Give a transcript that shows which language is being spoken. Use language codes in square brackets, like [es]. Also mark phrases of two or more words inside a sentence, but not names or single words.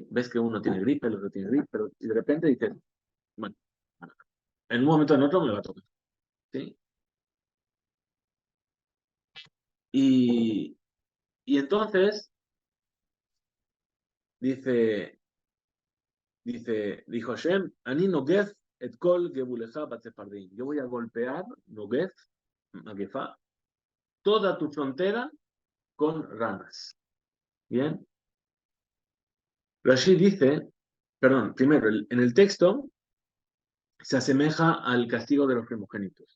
[es] Ves que uno tiene gripe, el otro tiene gripe, pero y de repente dices, bueno, en un momento o en otro me va a tocar. ¿Sí? Y, y entonces dijo Hashem, [he] אני נוגף את כל גבולך בצפרדעים. [es] Yo voy a golpear, Nogef, Magefa, toda tu frontera con ranas. Bien. Rashi dice, perdón, primero, en el texto se asemeja al castigo de los primogénitos.